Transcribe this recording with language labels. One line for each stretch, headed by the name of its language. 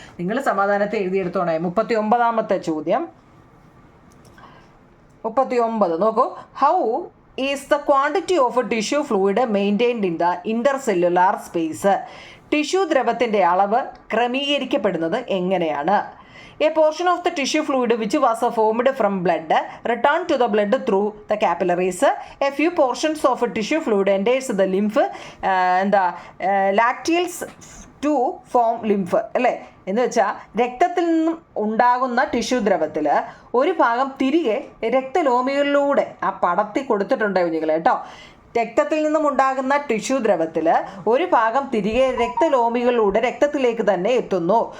Malayalam: നിങ്ങൾ സമാധാനത്തെ എഴുതിയെടുത്തോണേ. 39ാമത്തെ ചോദ്യം 39 നോക്കൂ.
English: How is the quantity of tissue fluid maintained in the intercellular space.
Malayalam: Tissue ദ്രവത്തിൻ്റെ അളവ് ക്രമീകരിക്കപ്പെടുന്നത് എങ്ങനെയാണ്?
English: A portion of the tissue fluid which was formed from blood returned to the blood through the capillaries. A few portions of tissue fluid enters the lymph and the lacteals to form lymph.
Malayalam: അല്ലേ? എന്ന് വെച്ചാൽ രക്തത്തിൽ നിന്നും ഉണ്ടാകുന്ന tissue ദ്രവത്തിൽ ഒരു ഭാഗം തിരികെ രക്തലോമികളിലൂടെ ആ പടത്തി കൊടുത്തിട്ടുണ്ട് കുഞ്ഞുങ്ങൾ കേട്ടോ. രക്തത്തിൽ നിന്നും ഉണ്ടാകുന്ന ടിഷ്യൂ ദ്രവത്തിൽ ഒരു ഭാഗം തിരികെ രക്തലോമികളിലൂടെ രക്തത്തിലേക്ക് തന്നെ എത്തുന്നു.